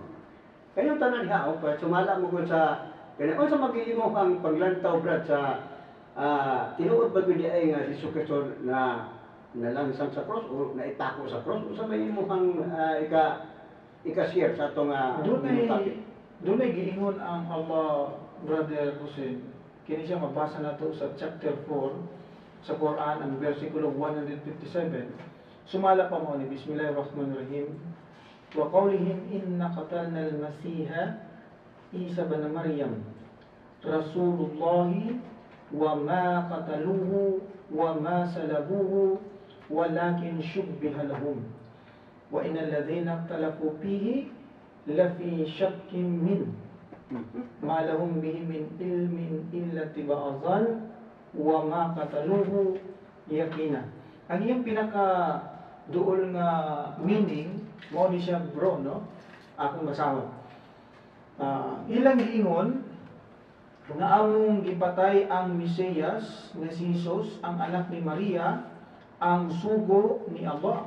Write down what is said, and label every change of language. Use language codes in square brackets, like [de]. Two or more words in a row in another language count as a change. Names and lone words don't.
[ceb] Kayong tanan diha o sumala mo kun sa kaya sa mag-iimo ang paglantaw brad sa tinuod ba gud ay nga si Jesus Kristo na nalansang sa cross o naitako sa cross o sa may imong ika-share sa atong topic. Dunay giingon ang Allah, Brother Hussein. Kini siya mabasa nato sa chapter 4 sa Quran ang versikulo 157. Sumala pa mo ni Bismillahirrahmanirrahim. [ar] وقولهم إنا قتلنا المسيح عيسى ابن مريم رسول الله وما قتلوه وما صلبوه ولكن شبه لهم وإن الذين اختلفوا فيه لفي شك من ما لهم به من علم إلا اتباع الظن وما قتلوه يقينا. [ceb] Ang iyang pinaka duol nga meaning mo ni siya bro, no? Akong basahon. Ilang giingon nga among gipatay ang Mesiyas nga si Jesus, ang anak ni Maria, ang sugo ni Allah.